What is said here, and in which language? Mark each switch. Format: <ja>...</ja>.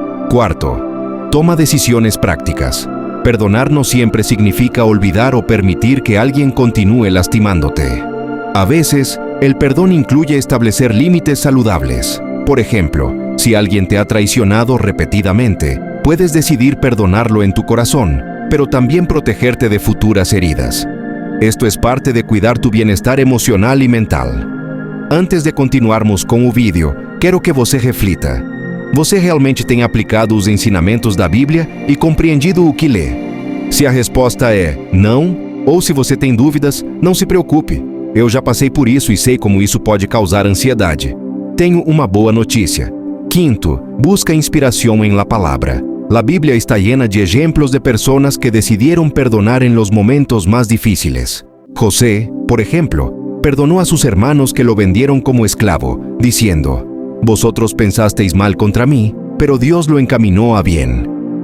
<es>Cuarto, toma decisiones prácticas. Perdonar no siempre significa olvidar o permitir que alguien continúe lastimándote. A veces, el perdón incluye establecer límites saludables. Por ejemplo, si alguien te ha traicionado repetidamente, puedes decidir perdonarlo en tu corazón, pero también protegerte de futuras heridas. Esto es parte de cuidar tu bienestar emocional e mental.</es> <pt>Antes de continuarmos com o vídeo, quero que você reflita. Você realmente tem aplicado os ensinamentos da Bíblia e compreendido o que lê? Se a resposta é não, ou se você tem dúvidas, não se preocupe. Eu já passei por isso e sei como isso pode causar ansiedade. Tenho uma boa notícia.</pt> <es>Quinto, busca inspiração em la palabra. La Biblia está llena de ejemplos de personas que decidieron perdonar en los momentos más difíciles. José, por ejemplo, perdonó a sus hermanos que lo vendieron como esclavo, diciendo: «Vosotros pensasteis mal contra mí, pero Dios lo encaminó a bien».</es>